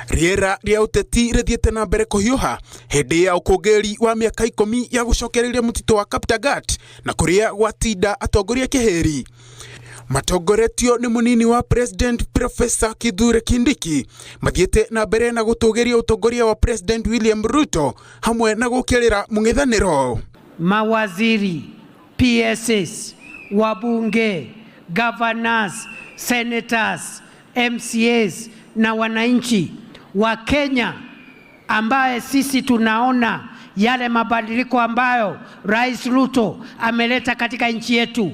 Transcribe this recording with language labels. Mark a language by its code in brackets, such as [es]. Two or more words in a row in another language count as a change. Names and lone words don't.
[ki] riera ria uteti rithiete na mbere kuhiuha hindi ya ukungiri wa miaka 10 ya gucokereria mutito wa Kaptagat na kuria gwatinda atongoria kiheri. Matongoretio ni munini wa President Professor Kithure Kindiki mathiete na mbere na gutugiria utongoria wa President William Ruto hamwe na gukirira mung'ethaniro. [sw] Mawaziri, PSS, wabunge, governors, senators, MCAs na wananchi wa Kenya ambaye sisi tunaona yale mabadiliko ambayo Rais Ruto ameleta katika nchi yetu.